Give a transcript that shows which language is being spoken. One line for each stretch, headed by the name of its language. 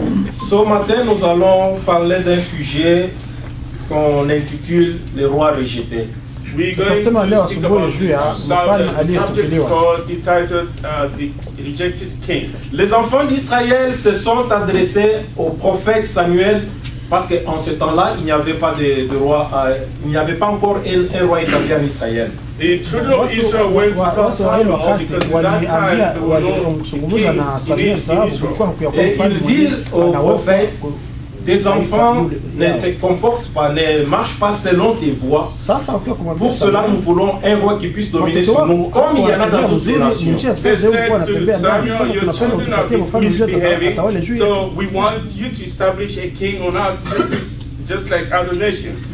French: Ce matin, nous allons parler d'un sujet qu'on intitule les rois rejetés.
English: We're going to speak about this subject entitled the rejected king.
French: Les enfants d'Israël se sont adressés au prophète Samuel parce qu'en ce temps-là, il n'y avait pas de roi, il n'y avait pas encore un roi établi en Israël.
English: The children of Israel went to Samuel because at that time there were no kings in Israel.
French: Et ils disent au prophète, tes enfants ne se comportent pas, ne marchent pas selon tes voies. Pour cela, nous voulons un roi qui puisse dominer sur nous, comme il y en a dans toutes les nations.
English: They said to Samuel, your children are misbehaving, so we want you to establish a king on us. Just like other nations.